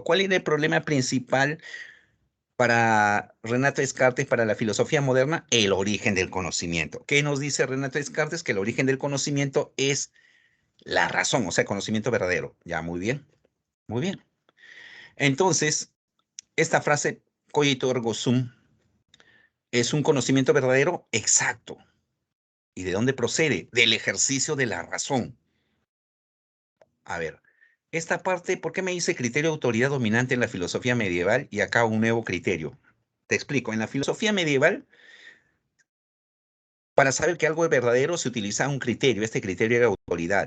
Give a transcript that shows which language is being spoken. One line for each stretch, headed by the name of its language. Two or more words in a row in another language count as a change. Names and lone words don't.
Spanish: ¿Cuál era el problema principal para Renato Descartes, para la filosofía moderna? El origen del conocimiento. ¿Qué nos dice Renato Descartes? Que el origen del conocimiento es la razón, o sea, conocimiento verdadero. Ya, muy bien, muy bien. Entonces, esta frase,
Latin: cogito ergo sum,
Spanish: ¿es un conocimiento verdadero? Exacto. ¿Y de dónde procede? Del ejercicio de la razón. A ver, esta parte, ¿por qué me dice criterio de autoridad dominante en la filosofía medieval y acá un nuevo criterio? Te explico, en la filosofía medieval, para saber que algo es verdadero se utiliza un criterio, este criterio era autoridad.